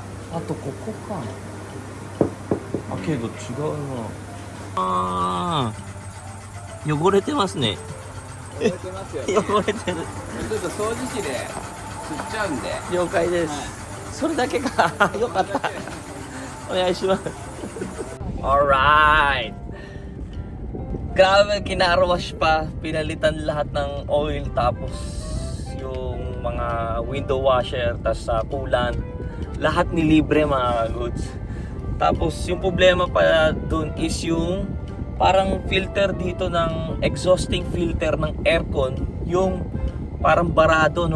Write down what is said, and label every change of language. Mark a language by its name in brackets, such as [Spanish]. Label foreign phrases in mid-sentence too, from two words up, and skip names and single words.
[Japanese] あとここか。あ、けど違うな。あー、汚れてますね。汚れてますよね汚れてる。ちょっと掃除機で吸っちゃうんで了解です。はいそれだけか。よかった。お願いします。Alright. [Filipino] Grabe, kinarwash pa. Pinalitan lahat ng oil, tapos yung mga [English] window washer, [Filipino] tas sa coolant. Lahat nilibre mga goods. Tapos yung problema pa dun is yung parang filter dito ng [English] exhausting filter [Filipino] ng aircon, yung parang barado, no?